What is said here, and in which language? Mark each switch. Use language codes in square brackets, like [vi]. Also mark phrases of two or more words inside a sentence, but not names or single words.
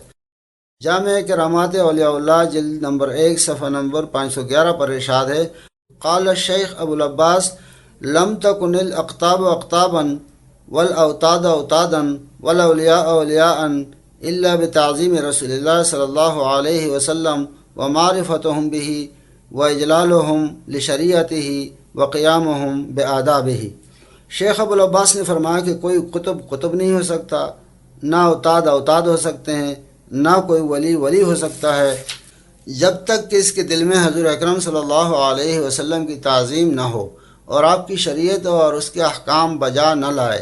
[ur] جامع کرامات اولیاء اللہ جلد نمبر 1 صفحہ نمبر 511 پر ارشاد ہے: [ar] قال الشیخ ابو العباس لم تکن الاقطاب اقطابا والاوتاد اوتادا والاولیاء اولیاء الا بتعظیم رسول اللہ صلی اللہ علیہ وسلم ومعرفتهم به واجلالهم لشریعته وقیامهم بآدابه۔ [ur] شیخ ابو العباس نے فرمایا کہ کوئی قطب نہیں ہو سکتا، نہ اوتاد ہو سکتے ہیں، نہ کوئی ولی ہو سکتا ہے جب تک کہ اس کے دل میں حضور اکرم صلی اللہ علیہ وسلم کی تعظیم نہ ہو اور آپ کی شریعت اور اس کے احکام بجا نہ لائے۔